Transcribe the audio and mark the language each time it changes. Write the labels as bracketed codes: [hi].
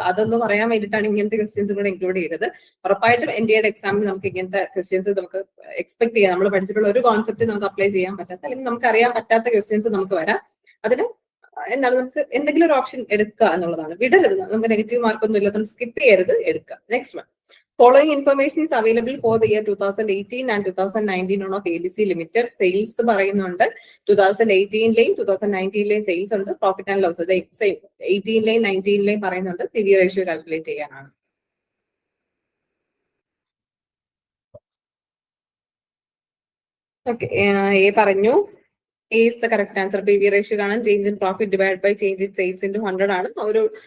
[ml] അതൊന്നും പറയാൻ വേണ്ടിയിട്ടാണ് ഇങ്ങനത്തെ ക്വസ്റ്റ്യൻസ് കൂടെ ഇൻക്ലൂഡ് ചെയ്തത്. ഉറപ്പായിട്ടും NDAയുടെ എക്സാമിൽ നമുക്ക് ഇങ്ങനത്തെ ക്വസ്റ്റ്യൻസ് നമുക്ക് എക്സ്പെക്ട് ചെയ്യാം. നമ്മൾ പഠിച്ചിട്ടുള്ള ഒരു കോൺസെപ്റ്റ് നമുക്ക് അപ്ലൈ ചെയ്യാൻ പറ്റാത്ത, അല്ലെങ്കിൽ നമുക്ക് അറിയാൻ പറ്റാത്ത ക്വസ്റ്റ്യൻസ് നമുക്ക് വരാം. അതിന് എന്താണ്, നമുക്ക് എന്തെങ്കിലും ഒരു ഓപ്ഷൻ എടുക്കുക എന്നുള്ളതാണ്. വിടരുത്, നമുക്ക് നെഗറ്റീവ് മാർക്കൊന്നും ഇല്ല, നമുക്ക് സ്കിപ്പ് ചെയ്യരുത്, എടുക്കുക. [en] Next one, following information is available for the year 2018 and 2019 on of ABC Limited. [ml] Sales പറയുന്നുണ്ട് 2018ലെയും 2019ലെയും സെയിൽസ് ഉണ്ട്. പ്രോഫിറ്റ് ആൻഡ് ലോസ് 18ലെയും 19ലെയും പറയുന്നുണ്ട്. PV റേഷ്യോ കാൽക്കുലേറ്റ് ചെയ്യാനാണ്. ഓക്കെ, എ പറഞ്ഞു. [en] A is the correct answer. PV ratio കാണാൻ change in profit divide by change in sales into 100 ആണ്. ഒരു